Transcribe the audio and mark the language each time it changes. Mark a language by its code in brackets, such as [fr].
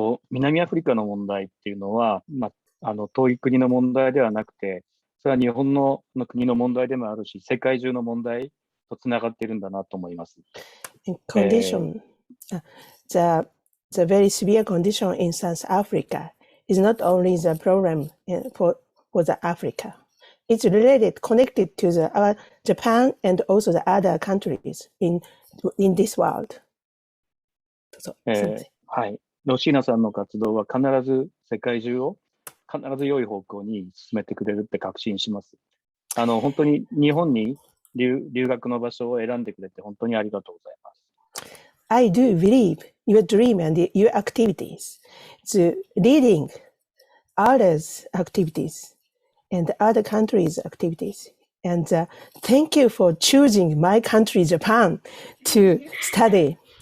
[ja] 南アフリカの問題っていうのは、遠い国の問題ではなくて、それは日本の国の問題でもあるし、世界中の問題とつながっているんだなと思います。 [en] Condition, the very severe condition in South Africa is not only the problem for the Africa. It's related, connected to the Japan and also the other countries in this world. [ja] はい。ロシーナさんの活動は必ず世界中を必ず良い方向に進めてくれるって確信します。本当に日本に留学の場所を選んでくれて本当にありがとうございます。 [en] I do believe your dream and your activities, the leading others' activities and other countries' activities. And thank you for choosing my country, Japan, to study.